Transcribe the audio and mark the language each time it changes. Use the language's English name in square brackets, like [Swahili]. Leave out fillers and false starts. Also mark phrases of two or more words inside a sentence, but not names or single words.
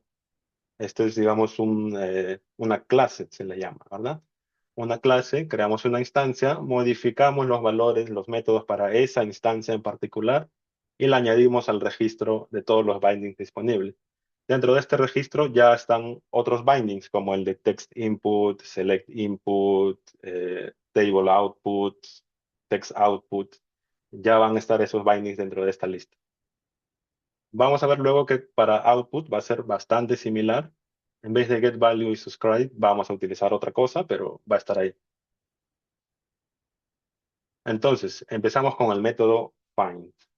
[Spanish] Esto es, digamos, una clase, se le llama, ¿verdad? Una clase, creamos una instancia, modificamos los valores, los métodos para esa instancia en particular y la añadimos al registro de todos los bindings disponibles. Dentro de este registro ya están otros bindings como el de [English] text input, select input, table output, text output. [Spanish] Ya van a estar esos bindings dentro de esta lista. Vamos a ver luego que para output va a ser bastante similar. En vez de getValue y subscribe, vamos a utilizar otra cosa, pero va a estar ahí. Entonces, empezamos con el método find.